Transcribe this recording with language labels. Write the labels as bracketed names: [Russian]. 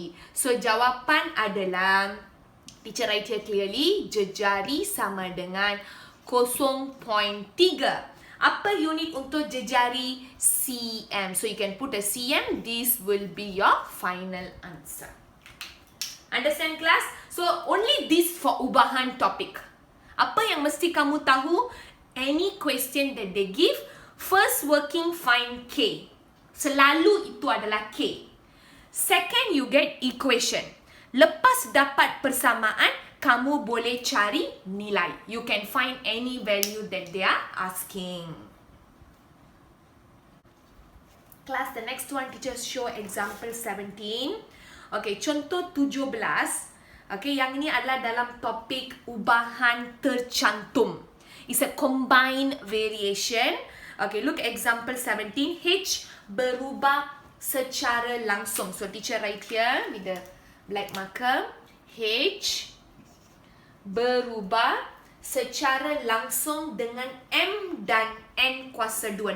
[Malay] So jawapan adalah, [English] teacher write here clearly, [Malay] jejari sama dengan 0.3. Apa unit untuk jejari? [English] cm. So you can put a cm. This will be your final answer. Understand class? So only this for ubahan topic. [Malay] Apa yang mesti kamu tahu? [English] Any question that they give, first working find K. [Malay] Selalu itu adalah K. [English] Second, you get equation. [Malay] Lepas dapat persamaan, kamu boleh cari nilai. [English] You can find any value that they are asking. Class, the next one, teacher show example 17. Okay, contoh 17. [Malay] Okay, yang ini adalah dalam topik ubahan tercantum. [English] It's a combined variation. Okay, look example 17. [Malay] H berubah secara langsung. [English] So teacher write here with the black marker. [Malay] H berubah secara langsung dengan M dan N kuasa 2.